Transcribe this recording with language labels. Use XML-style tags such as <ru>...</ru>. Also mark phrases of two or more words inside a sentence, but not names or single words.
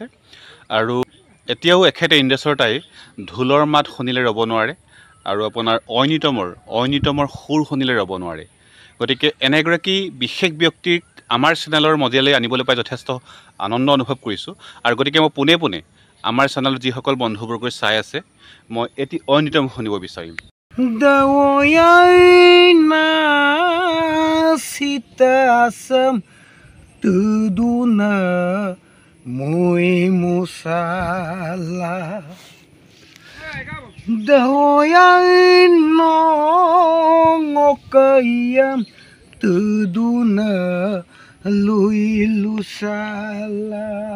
<as>আৰু এতিয়াও এখেতে ইন্দ্ৰেশ্বৰ টাই ঢোলৰ মাত শুনিলে ৰ'ব নোৱাৰে আৰু আপোনাৰ ঐনিতমৰ সুৰ শুনিলে ৰ'ব নোৱাৰে। গতিকে এনেগৰাকী বিশেষ ব্যক্তিক আমাৰ চেনেলৰ মজিয়ালৈ আনিবলৈ পাই যথেষ্ট আনন্দ অনুভৱ কৰিছোঁ। আৰু গতিকে মই পোনে পোনে আমাৰ চেনেলত যিসকল বন্ধুবৰ্গই চাই আছে, মই এটি ঐনিতম শুনিব বিচাৰিম।</as> <mrg>Dawayaina sita asam tuduna mui musala Dawayaina ngokayam tuduna lui lusala</mrg>